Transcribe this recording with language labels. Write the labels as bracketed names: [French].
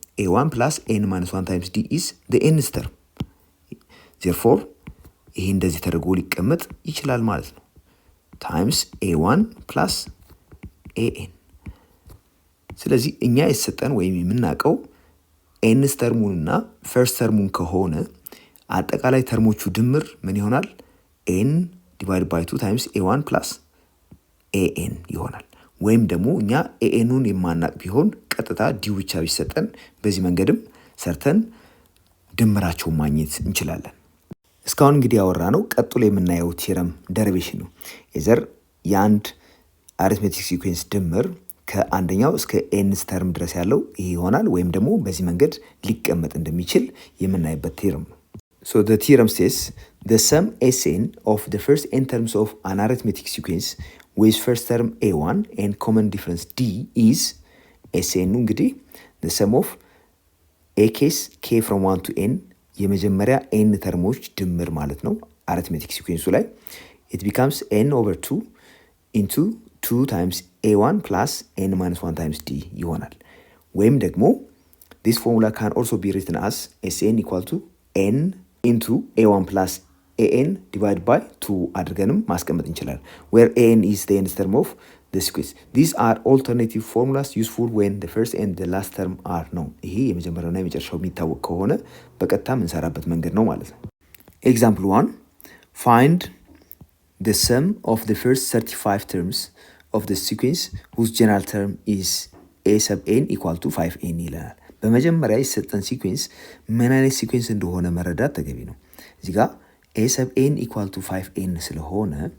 [English] a1 ፕላስ n ማይነስ 1 ታይምስ d is the nth term therefore [Amharic] ይሄ እንደዚህ ተደርጎ ሊቀመጥ ይችላል ማለት ነው። ታይምስ a1 ፕላስ an። ስለዚህ እኛ የተሰጠን ወይም የምናውቀው ኤንስ ተርሙንና ፈርስት ተርሙን ከሆነ አጠቃላይ ተርሞቹ ድምር ምን ይሆናል? ኤን ዲቫይድ ባይ 2 ታይምስ ኤ1 ፕላስ ኤኤን ይሆናል። ወይም ደግሞ እኛ ኤኤኑን የማናቅ ቢሆን ቀጥታ ዲው ብቻ ቢሰጠን በዚህ መንገድም ሰርተን ድምራቸውን ማግኘት እንችላለን። እስካሁን እንግዲህ ያወራ ነው ቀጥሎ የምናየው ቲረም ደሪቬሽን ነው። የዘር የአንድ አሪትሜቲክ ሲኩዌንስ ድምር ከአንደኛው እስከ ኤንስ ተርም ድረስ ያለው ይሄ ይሆናል ወይም ደግሞ በዚህ መንገድ ሊቀመጥ እንደሚችል የምናይበት ቲረም ነው። [English] So the theorem says the sum Sn of the first n terms of an arithmetic sequence with first term a1 and common difference d is Sn እንግዲህ the sum of a case k from 1 to n [Amharic] የመጀመሪያ n ተርሞች ድምር ማለት ነው አሪትሜቲክ ሲኩዌንሱ ላይ [English] it becomes n over 2 into 2 times a1 plus n minus 1 times d [Amharic] ይሆናል። ወይም ደግሞ [English] this formula can also be written as Sn equal to n into a1 plus an divided by 2 [Amharic] አድርገንም ማስቀመጥ እንችላለን [English] where an is the nth term of the sequence. These are alternative formulas useful when the first and the last term are known. [Amharic] ይሄ የመጀመሪያውና የመጨረሻው የሚታወቅ ከሆነ በቀጥታ የምንሰራበት መንገድ ነው ማለት ነው። [English] Example 1 find the sum of the first 35 terms of the sequence whose general term is a sub n equal to 5n [Amharic] ይለናል። በመጀመሪያ የሰጠን ሲኩዌንስ ምን አይነት ሲኩዌንስ እንደሆነ መረዳት ተገቢ ነው። እዚህ ጋር [English] a sub n equal to 5n [Amharic] ስለሆነ